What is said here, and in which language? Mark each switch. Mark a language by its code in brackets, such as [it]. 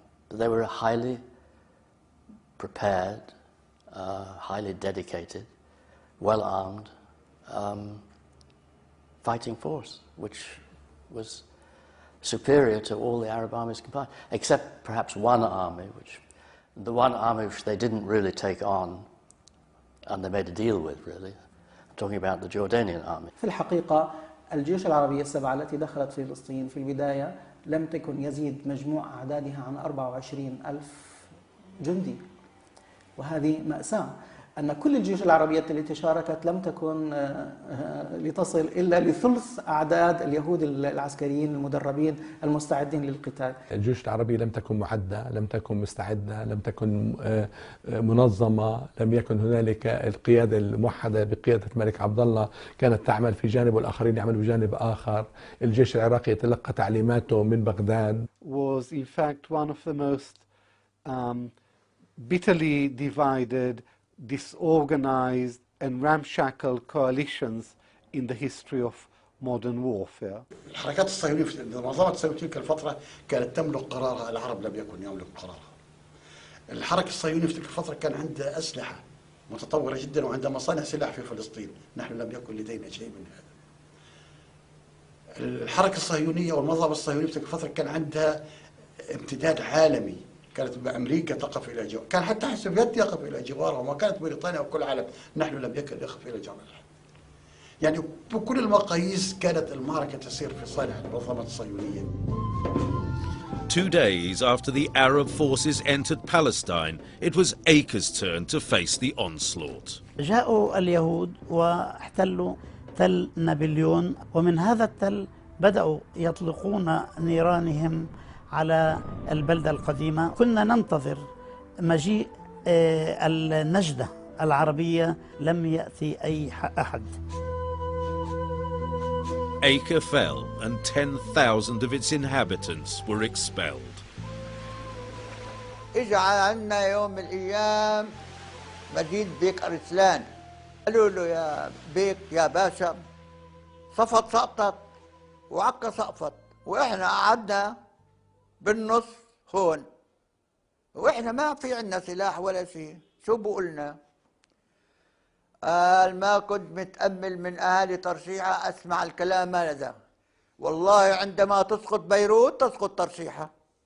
[en] They were highly prepared, highly dedicated, well-armed fighting force, which was superior to all the Arab armies combined, except perhaps one army, which they didn't really take on and they made a deal with, really. I'm talking about the Jordanian army. [ar] في الحقيقة الجيوش العربية السبعة التي دخلت فلسطين في البداية لم تكن يزيد مجموع أعدادها عن 24,000 جندي، وهذه مأساة. أن كل الجيوش العربية التي شاركت لم تكن لتصل إلا لثلث أعداد اليهود العسكريين المدربين المستعدين للقتال. الجيوش العربية لم تكن معدة، لم تكن مستعدة، لم تكن منظمة، لم يكن هنالك القيادة الموحدة بقيادة الملك عبد الله، كانت تعمل في جانب والآخرين يعملوا بجانب آخر. الجيش العراقي يتلقى تعليماته من بغداد. [en] Was in fact one of the most bitterly divided, disorganized and ramshackle coalitions in the history of modern warfare. [ar] الحركات الصهيونية في منظمة الصهيونية تلك الفترة كانت تملك قرارها، العرب لم يكن يملك قرارها. الحركة الصهيونية في تلك الفترة كان عندها أسلحة متطورة جدا وعندها مصانع سلاح في فلسطين، نحن لم يكن لدينا شيء من هذا. الحركة الصهيونية والمنظمة الصهيونية في تلك الفترة كان عندها امتداد عالمي، كانت أمريكا تقف إلى جوار، كان حتى السوفيت يقف إلى جوارها، وما كانت بريطانيا وكل العالم، نحن لم يكن يقف إلى جوار العالم. يعني بكل المقاييس كانت المعركة تسير في صالح المنظمة الصهيونية. [en] 2 days after the Arab forces entered Palestine, it was Acre's turn to face the onslaught. [ar] جاءوا اليهود واحتلوا تل نابليون، ومن هذا التل بدأوا يطلقون نيرانهم على البلدة القديمة. كنا ننتظر مجيء النجدة العربية، لم يأتي أي أحد. [en] Acre fell and 10,000 of its inhabitants were expelled. [ar] إجا عنا يوم من الأيام مجيد بيك أرسلان، قالوا له يا بيك يا باشا صفت سقطت وعكا سقفت، وإحنا قعدنا بالنص هون، وإحنا ما في عنا سلاح ولا شيء، شو بقولنا؟ قال ما كنت متأمل من أهالي ترشيحة أسمع الكلام هذا، والله عندما تسقط بيروت تسقط ترشيحة.